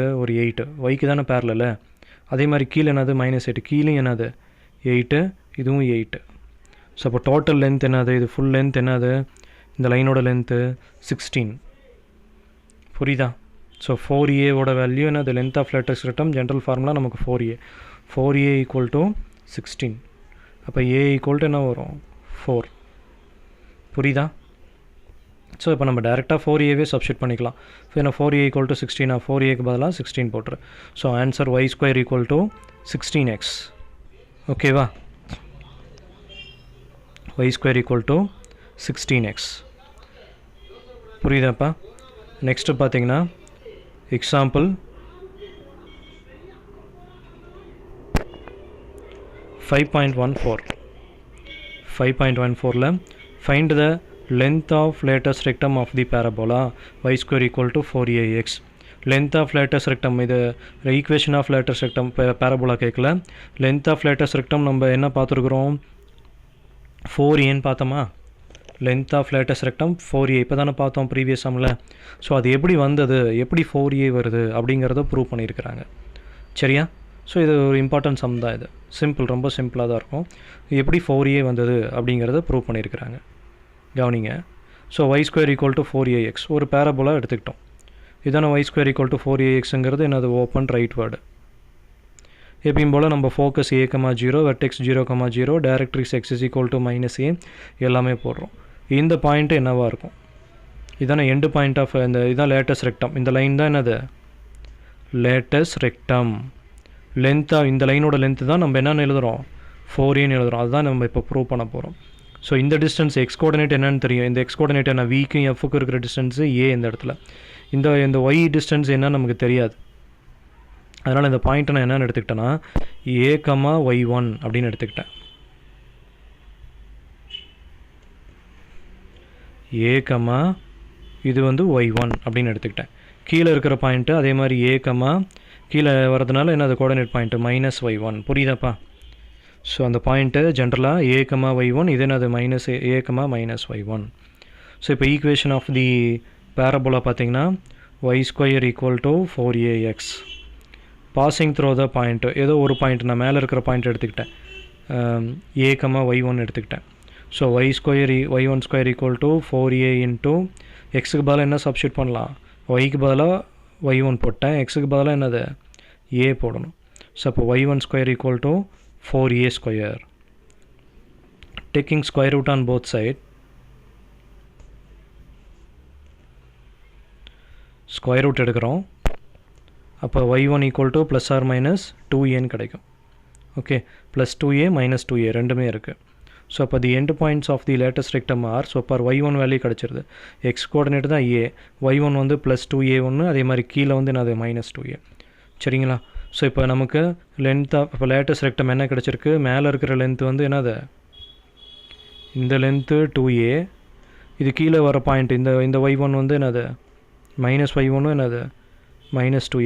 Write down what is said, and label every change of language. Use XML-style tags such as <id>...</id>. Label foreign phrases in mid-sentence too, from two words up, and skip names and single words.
<ta>ஒரு 8. ஒய்க்கு தானே பேரலல். அதே மாதிரி கீழே என்னது? -8. கீழே என்னது? 8. இதுவும் 8. ஸோ அப்போ</ta> <en>total length</en> <ta>என்னது? இது</ta> <en>full length</en> <ta>என்னது? இந்த லைனோட லென்த்து 16. புரியுதா?</ta> <en>ஸோ 4a ஓட வேல்யூ என்னது? length of latest rectum general formula நமக்கு 4a equal to 16.</en> <ta>அப்போ a</ta> <en>equal to</en> <ta>என்ன வரும்? 4. புரியுதா? ஸோ இப்போ நம்ம டேரெக்டாக 4aவே சப்ஸ்டியூட் பண்ணிக்கலாம்.</ta> <en>ஸோ என்ன 4a equal to 16,</en> <ta>4aக்கு பதிலாக 16 போட்டுரு.</ta> <en>so answer y square equal to 16x. ஓகேவா? y square equal to 16x.</en> <ta>புரியுதாப்பா? நெக்ஸ்ட்டு பார்த்தீங்கன்னா</ta> <en>எக்ஸாம்பிள் 5.14ல find the length of latest rectum of the parabola y square equal to 4ax. length of latest rectum இது equation of latest rectum parabola கேட்கல. length of latest rectum</en> <ta>நம்ம என்ன பார்த்துருக்குறோம்? 4aன்னு பார்த்தோமா?</ta> <en>length of latest rectum 4a</en> <ta>இப்போ தானே பார்த்தோம்</ta> <en>previous summil.</en> <ta>ஸோ அது எப்படி வந்தது, எப்படி 4a வருது அப்படிங்கிறத ப்ரூவ் பண்ணியிருக்கிறாங்க. சரியா? ஸோ இது ஒரு</ta> <en>important sum</en> <ta>தான். இது சிம்பிள், ரொம்ப சிம்பிளாக தான் இருக்கும். எப்படி 4a வந்தது அப்படிங்கிறத ப்ரூவ் பண்ணியிருக்கிறாங்க.</ta> <en>கவனிங்க. so y square equal to 4ax</en> <ta>ஒரு பேரபோலா எடுத்துக்கிட்டோம்.</ta> <en>இதான y square equal to 4axங்கிறது என்னது? open right word.</en> <ta>எப்பயும் போல் நம்ம</ta> <en>focus a,0 vertex 0,0 directrix x is equal to -a</en> <ta>எல்லாமே போடுறோம். இந்த பாயிண்ட்டு என்னவாக இருக்கும்?</ta> <en>இதான end point of</en> <ta>இந்த இதான்</ta> <en>latest rectum.</en> <ta>இந்த லைன் தான் என்னது?</ta> <en>latest rectum.</en> <ta>லென்த்தாக இந்த லைனோட லென்த்து தான் நம்ம என்னென்னு எழுதுகிறோம்? 4aன்னு எழுதுகிறோம். அதுதான் நம்ம இப்போ ப்ரூவ் பண்ண போகிறோம். ஸோ இந்த</ta> <en>distance x coordinate</en> <ta>என்னென்னு தெரியும். இந்த</ta> <en>x coordinate</en> <ta>என்ன? விக்கும் எஃப்க்கும் இருக்கிற டிஸ்டன்ஸு ஏ இந்த இடத்துல. இந்த</ta> <en>y distance</en> <ta>என்னன்னு நமக்கு தெரியாது. அதனால் இந்த பாயிண்ட்டை நான் என்னென்னு எடுத்துக்கிட்டேன்னா a,y1 அப்படின்னு எடுத்துக்கிட்டேன். a, இது வந்து y1 அப்படின்னு எடுத்துக்கிட்டேன். கீழே இருக்கிற பாயிண்ட்டு அதே மாதிரி a, கீழே வரதுனால என்ன? அது</ta> <en>coordinate point</en> <ta>-y1. புரியுதாப்பா? ஸோ அந்த பாயிண்ட்டு ஜென்ரலாக a,y1 இது என்னது? -a,-y1.</ta> <en>ஸோ இப்போ equation of the parabola பார்த்தீங்கன்னா y square equal to 4ax. passing through the point</en> <ta>ஏதோ ஒரு பாயிண்ட் நான் மேலே இருக்கிற பாயிண்ட் எடுத்துக்கிட்டேன். a,y1 எடுத்துக்கிட்டேன். ஸோ</ta> <en>y1 square equal to 4a into</en> <ta>எக்ஸுக்கு பதிலாக என்ன சப்ஸ்டியூட் பண்ணலாம்? ஒய்க்கு பதிலாக y1 போட்டேன், எக்ஸுக்கு பதிலாக என்னது?</ta> <en>a போடணும். ஸோ அப்போ y1 square equal to 4a square. taking square root on both side, square root</en> <ta>எடுக்கிறோம்.</ta> <en>அப்போ y1 equal to plus or minus 2aன்னு கிடைக்கும். okay, plus 2a minus 2a ரெண்டுமே இருக்குது. ஸோ அப்போ the end points of the latest rectum are.</en> <ta>ஸோ அப்போ y1 வேல்யூ கிடச்சிருது.</ta> <en>x coordinate</en> <ta>தான் a, y1 வந்து ப்ளஸ் 2a1, அதே மாதிரி கீழே வந்து என்னது? -2a. சரிங்களா? ஸோ இப்போ நமக்கு லென்த்தாக இப்போ</ta> <en>latest rectum</en> <ta>என்ன கிடச்சிருக்கு? மேலே இருக்கிற லென்த் வந்து என்னது? இந்த லென்த்து 2a. இது கீழே வர பாயிண்ட் இந்த y1 வந்து என்னது? -y1 என்னது? -2a.</ta>